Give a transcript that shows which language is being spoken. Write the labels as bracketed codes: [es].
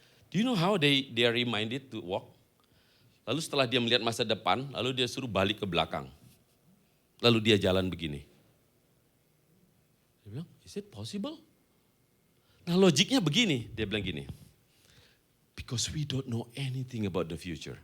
[en] Do you know how they are reminded to walk? [id] Lalu setelah dia melihat masa depan, lalu dia suruh balik ke belakang. Lalu dia jalan begini. Dia bilang, [en] is it possible? [id] Nah logiknya begini, dia bilang gini. [en] Because we don't know anything about the future.